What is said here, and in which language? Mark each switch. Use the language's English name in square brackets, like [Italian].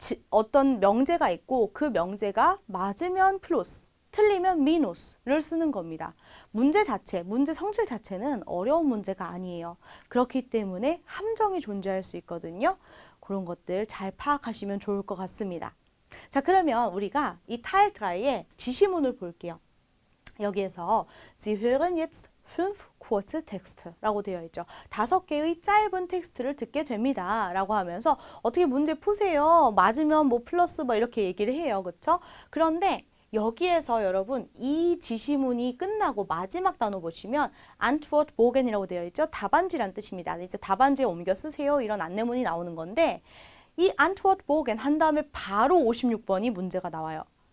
[Korean] 어떤 명제가 있고 그 명제가 맞으면 플러스, 틀리면 미누스를 쓰는 겁니다. 문제 성질 자체는 어려운 문제가 아니에요. 그렇기 때문에 함정이 존재할 수 있거든요. 그런 것들 잘 파악하시면 좋을 것 같습니다. 자, 그러면 우리가 이 타일 드라이의 지시문을 볼게요. 여기에서 [German] Sie hören jetzt 5 kurze Text라고 [Korean] 되어 있죠. 5개의 짧은 텍스트를 듣게 됩니다. 라고 하면서 어떻게 문제 푸세요. 맞으면 뭐 플러스 뭐 이렇게 얘기를 해요. 그렇죠? 그런데 여기에서 여러분 이 지시문이 끝나고 마지막 단어 보시면 Antwortbogen이라고 되어 있죠. 답안지란 뜻입니다. 이제 답안지에 옮겨 쓰세요. 이런 안내문이 나오는 건데 이 Antwortbogen 한 다음에 바로 56번이 문제가 나와요.